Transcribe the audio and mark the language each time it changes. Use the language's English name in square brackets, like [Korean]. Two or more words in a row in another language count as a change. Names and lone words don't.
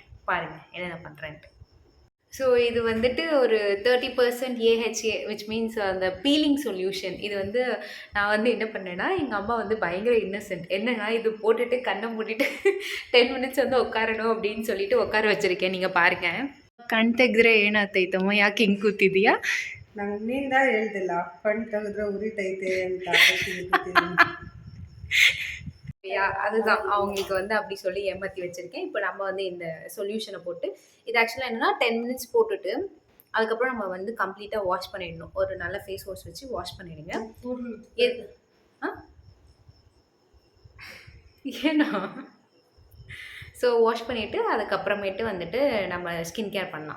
[Tamil] பாருங்க என்னென்ன பண்றேன்ட்டு. ஸோ இது வந்துட்டு ஒரு 30% ஏஹெச்ஏ [English] which means [Tamil] அந்த [English] peeling solution. [Tamil] இது வந்து நான் வந்து என்ன பண்ணேன்னா, எங்க அம்மா வந்து பயங்கர இன்னசென்ட். என்னன்னா இது போட்டுட்டு கண்ண மூடிட்டு 10 மினிட்ஸ் வந்து உட்காரணும் அப்படின்னு சொல்லிட்டு உட்கார வச்சிருக்கேன். நீங்க பாருங்க. [Kannada] ಕಣ್ ತೆಗೆದ್ರೆ ಏನಾಗ್ತೈತಮ್ಮ ಯಾಕೆ ಹಿಂಗೆ ಕೂತಿದೀಯಾ? ನನ್ನಿಂದ ಹೇಳ್ದಿಲ್ಲ ಕಣ್ ತೆಗೆದ್ರೆ ಉರಿತೈತೆ ಅಂತ [Tamil] அதுதான் அவங்களுக்கு வந்து அப்படி சொல்லி ஏமாத்தி வச்சிருக்கேன். இப்போ நம்ம வந்து இந்த சொல்யூஷனை போட்டு இது ஆக்சுவலாக என்னன்னா 10 மினிட்ஸ் போட்டுட்டு அதுக்கப்புறம் நம்ம வந்து [English] completely wash [Tamil] பண்ணிடணும். ஒரு நல்ல [English] face wash [Tamil] வச்சு வாஷ் பண்ணிடுங்க. எது ஏன்னா [English] so wash [Tamil] பண்ணிவிட்டு அதுக்கப்புறமேட்டு வந்துட்டு நம்ம [English] skin care [Tamil] பண்ணலாம்.